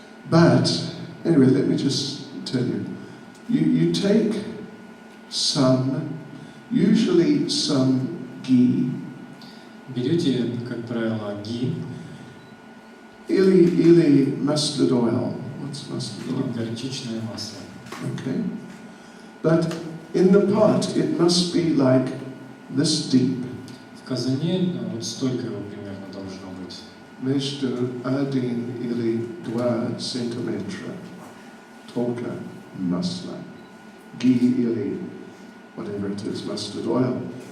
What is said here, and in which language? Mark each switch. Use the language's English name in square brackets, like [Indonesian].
[English] But, anyway, let me just tell you. You take usually some ghee. [Russian] Берете, как правило, ги. Или [English] mustard oil. What's mustard oil? [Russian] Или горчичное масло. [English] Okay. But in the pot, it must be like this deep. [Russian] В казане вот столько его примерно должно быть. Между 1 или 2 сантиметра только масла. [English] Ghee [Russian] или [English] whatever it is, mustard oil.